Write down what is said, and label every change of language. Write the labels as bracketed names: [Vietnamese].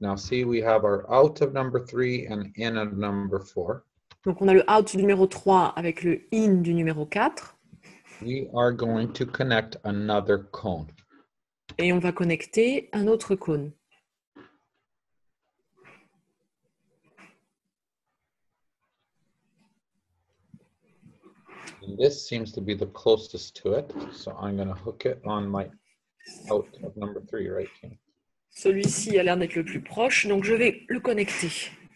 [English] Now see, we have our out of number 3 and in of number 4. [French] Donc on a le out du numéro 3 avec le in du numéro 4. [English] We are going to connect another cone. [French] Et on va connecter un autre cône. [English] And this seems to be the closest to it, so I'm going to hook it on my out of number 3 right here. [French] Celui-ci a l'air d'être le plus proche, donc je vais le connecter.